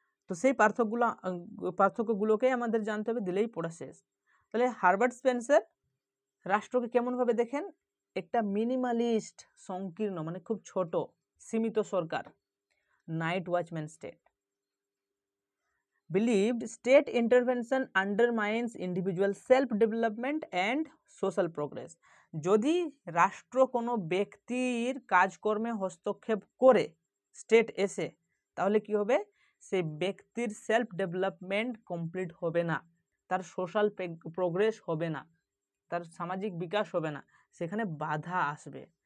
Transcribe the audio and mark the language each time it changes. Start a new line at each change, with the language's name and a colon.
Bangla: তো সেই পার্থক্যগুলোকে আমাদের জানতে হবে, দিলেই পড়া শেষ। তাহলে হারবার্ট স্পেন্সার রাষ্ট্রকে কেমনভাবে দেখেন? একটা মিনিমালিস্ট, সংকীর্ণ, মানে খুব ছোট সীমিত সরকার, night watchman state.
English: Believed state intervention undermines individual self development and social progress.
Bangla: যদি রাষ্ট্র কোনো ব্যক্তির কাজকর্মে হস্তক্ষেপ করে স্টেট এসে, তাহলে কি হবে? সেই ব্যক্তির সেলফ ডেভেলপমেন্ট কমপ্লিট হবে না, তার সোশ্যাল প্রোগ্রেস হবে না, তার সামাজিক বিকাশ হবে না, সেখানে বাধা আসবে।